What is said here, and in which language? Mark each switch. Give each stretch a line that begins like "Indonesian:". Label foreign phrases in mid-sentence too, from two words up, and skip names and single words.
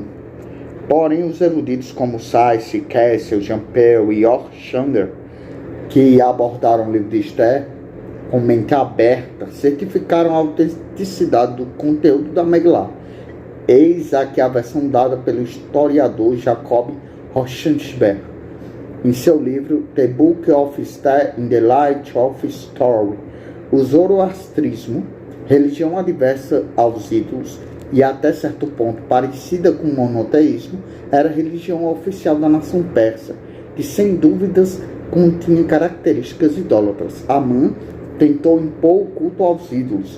Portuguese: Porém, os eruditos como Sayce, Kessel, Jampel e Orchander, que abordaram o livro de Esther com mente aberta, certificaram a autenticidade do conteúdo da Megillah. Eis aqui a versão dada pelo historiador Jacob Rauschenberg em seu livro The Book of Esther in the Light of Story. O zoroastrismo, religião adversa aos ídolos e até certo ponto parecida com o monoteísmo, era a religião oficial da nação persa, que sem dúvidas continha características idólatras. Amã tentou impor o culto aos ídolos.